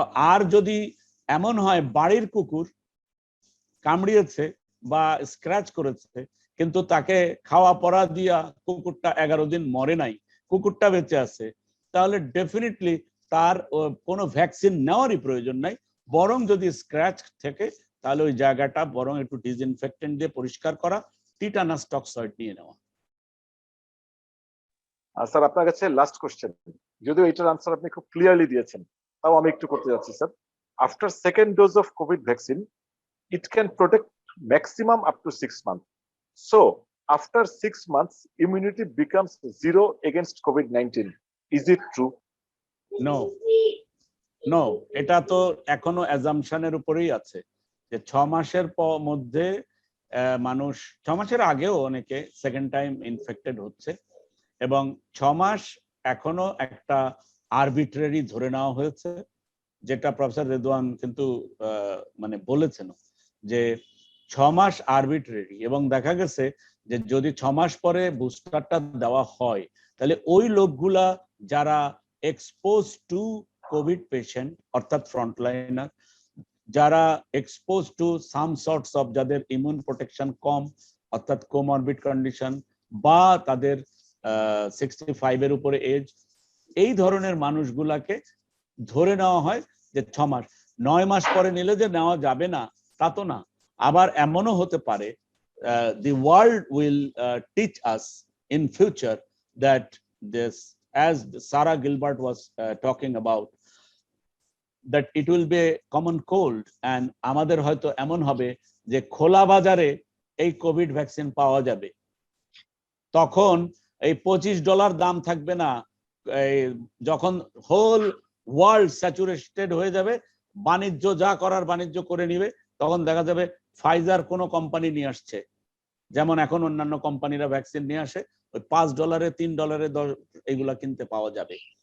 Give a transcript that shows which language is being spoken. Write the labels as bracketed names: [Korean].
[Bangla] আর যদি এমন হয় বাড়ির কুকুর কামড়িয়েছে বা স্ক্র্যাচ করেছে কিন্তু তাকে খাওয়া পড়া দিয়া কুকুরটা 11 দিন মরে নাই, কুকুরটা বেঁচে আছে, তাহলে ডেফিনেটলি তার কোনো ভ্যাকসিন নেওয়ারই প্রয়োজন নাই। বরং যদি স্ক্র্যাচ থেকে তাহলে ওই জায়গাটা বরং একটু ডিসইনফেক্টেন্ট দিয়ে পরিষ্কার করা, টিটানাস টক্সয়েড নিয়ে নেওয়া। স্যার আপনার কাছে লাস্ট কোশ্চেন, যদিও এটার আনসার আপনি খুব ক্লিয়ারলি দিয়েছেন, তাও আমি একটু করতে যাচ্ছি sir. [English] After second dose of COVID vaccine it can protect maximum up to 6 months. So after 6 months, immunity becomes zero against COVID-19. Is it true? [Bangla] No no, এটা তো এখনো অ্যাজাম্পশনের উপরেই আছে যে 6 মাসের মধ্যে মানুষ 6 মাসের আগেও অনেকে সেকেন্ড টাইম ইনফেক্টেড হচ্ছে, এবং 6 মাস এখনো একটা আরবিট্রারি ধরে নেওয়া হয়েছে, যেটা প্রফেসর রেদওয়ান কিন্তু মানে বলেছেন যে 6 মাস আরবিট্রারি, এবং দেখা গেছে যে যদি 6 মাস পরে বুস্টারটা দেওয়া হয় তাহলে ওই লোকগুলা যারা এক্সপোজ টু কোভিড পেশেন্ট অর্থাৎ ফ্রন্টলাইনার, যারা expose to some sorts of যাদের ইমিউন প্রোটেকশন কম অর্থাৎ কোমরবিড কন্ডিশন, বা তাদের 65 এর উপরে এজ, এই ধরনের মানুষগুলাকে ধরে নেওয়া হয় যে 6 মাস। 9 মাস পরে নিলে যে নেওয়া যাবে না তা তো না। আবার এমনও হতে পারে [English] the world will teach us in future that this, as Sarah Gilbert was talking about, that it will be a common cold, and [Bangla] আমাদের হয়তো এমন হবে যে খোলা বাজারে এই কোভিড ভ্যাকসিন পাওয়া যাবে, তখন এই $25 দাম থাকবে না। যখন হোল ওয়ার্ল্ড স্যাচুরেটেড হয়ে যাবে, বাণিজ্য যা করার বাণিজ্য করে নিবে, তখন দেখা যাবে ফাইজার কোনো কোম্পানি নিয়ে আসছে, যেমন এখন অন্যান্য কোম্পানিরা ভ্যাকসিন নিয়ে আসে, ওই $5 $3 এইগুলা কিনতে পাওয়া যাবে।